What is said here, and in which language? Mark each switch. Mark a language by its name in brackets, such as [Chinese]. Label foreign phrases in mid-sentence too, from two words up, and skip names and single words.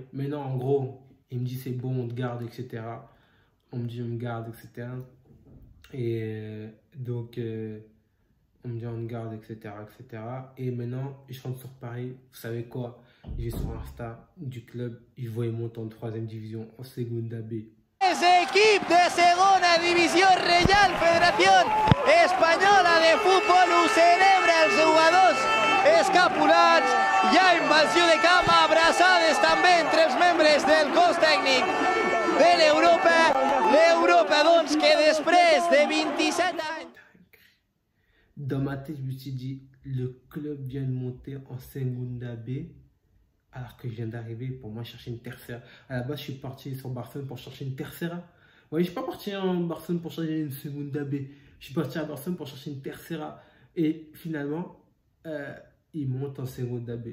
[French] Mais non, en gros, il me dit c'est bon, on te garde, etc. On me dit on me garde, etc. Et donc, on me dit on te garde, etc., etc. Et maintenant, je rentre sur Paris. Vous savez quoi? Je vais sur Insta du club. Je vois ils montent en 3e division, en Segunda B. [Catalan] Ese equip de Segona Divisió Reial Federación Espanyola de Futbol ho celebra els jugadors escapulats. Hi ha invasió de camp, abraçades també entre els membres del cos tècnic de l'Europa, doncs, que després de 27 anys... [French] Dans ma tête, je me suis dit, le club vient de monter en Segunda B, alors que je viens d'arriver pour moi chercher une tercera. À la base, je suis parti sur Barcelone pour chercher une tercera. Vous voyez, je ne suis pas parti en Barcelone pour chercher une Segunda B. Je suis parti à Barcelone pour chercher une tercera. Et finalement, ils montent en Segunda B.